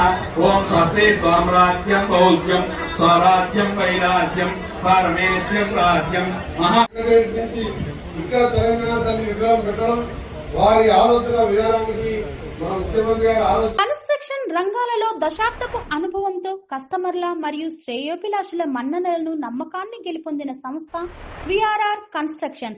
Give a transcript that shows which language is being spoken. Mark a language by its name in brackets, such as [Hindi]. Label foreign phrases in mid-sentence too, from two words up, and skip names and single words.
[Sanskrit] ओम स्वस्ति स्वाम्राज्यं बौद्ध्यं स्वराज्यं वैराज्यं पारमेष्ट्यं राज्यं महा [Telugu] ఇక్కడ తెలంగాణ తల్లి విగ్రహం పెట్టడం వారి ఆలోచన విధానానికి మన ముఖ్యమంత్రి గారి ఆలోచన. కన్స్ట్రక్షన్ రంగాలలో దశాబ్దపు అనుభవంతో కస్టమర్ల మరియు శ్రేయోభిలాషుల మన్ననలను నమ్మకాన్ని గెలుపొందిన సంస్థ విఆర్ఆర్ కన్స్ట్రక్షన్స్.